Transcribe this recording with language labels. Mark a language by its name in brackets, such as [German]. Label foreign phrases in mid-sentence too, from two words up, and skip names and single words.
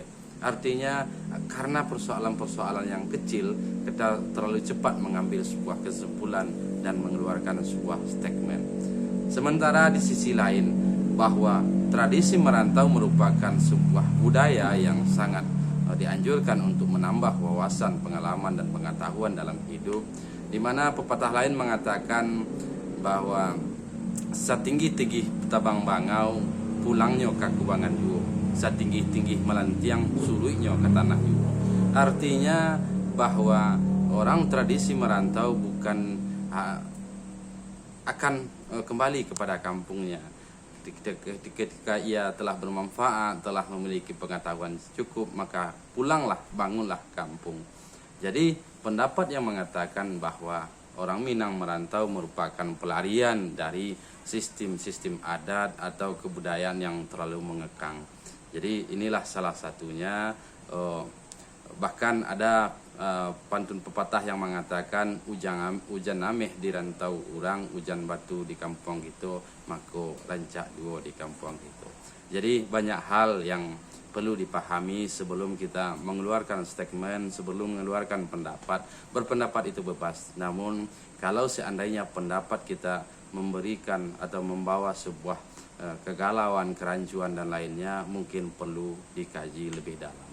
[Indonesian] Artinya karena persoalan-persoalan yang kecil, kita terlalu cepat mengambil sebuah kesimpulan dan mengeluarkan sebuah statement. Sementara di sisi lain, bahwa tradisi merantau merupakan sebuah budaya yang sangat dianjurkan untuk menambah wawasan, pengalaman, dan pengetahuan dalam hidup, di mana pepatah lain mengatakan bahwa [Minangkabau] satinggi-tinggi tabang bangau pulangnya ke kubangan yuo, satinggi-tinggi melantiang suluinya ke tanah yuo. [Indonesian] Artinya bahwa orang tradisi merantau bukan akan kembali kepada kampungnya ketika ia telah bermanfaat, telah memiliki pengetahuan cukup, maka pulanglah, bangunlah kampung. Jadi pendapat yang mengatakan bahwa orang Minang merantau merupakan pelarian dari sistem-sistem adat atau kebudayaan yang terlalu mengekang. Jadi inilah salah satunya. Bahkan ada pantun pepatah yang mengatakan [Minangkabau] hujan ameh di rantau urang, hujan batu di kampung gitu, mako rancak duo di kampung gitu. [Indonesian] Jadi banyak hal yang perlu dipahami sebelum kita mengeluarkan statement, sebelum mengeluarkan pendapat. Berpendapat itu bebas, namun kalau seandainya pendapat kita memberikan atau membawa sebuah kegalauan, kerancuan dan lainnya, mungkin perlu dikaji lebih dalam.